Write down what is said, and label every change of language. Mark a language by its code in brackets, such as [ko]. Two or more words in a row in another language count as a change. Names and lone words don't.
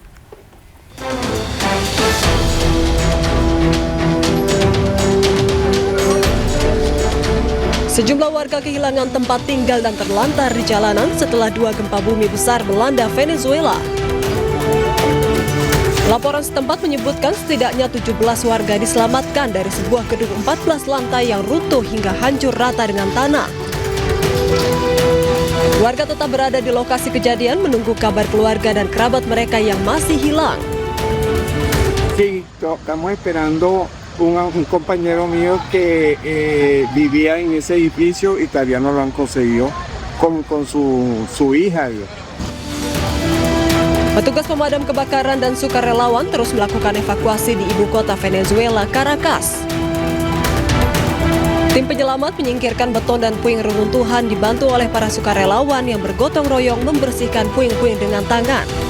[id] Sejumlah warga kehilangan tempat tinggal dan terlantar di jalanan setelah 2 gempa bumi besar melanda Venezuela. Laporan setempat menyebutkan setidaknya 17 warga diselamatkan dari sebuah gedung 14 lantai yang runtuh hingga hancur rata dengan tanah. Warga tetap berada di lokasi kejadian menunggu kabar keluarga dan kerabat mereka yang masih hilang. [es] Sí, estamos esperando un compañero mío que vivía en ese edificio y todavía no lo han conseguido con su hija. [id] Petugas pemadam kebakaran dan sukarelawan terus melakukan evakuasi di ibu kota Venezuela, Caracas. Tim penyelamat menyingkirkan beton dan puing reruntuhan dibantu oleh para sukarelawan yang bergotong royong membersihkan puing-puing dengan tangan.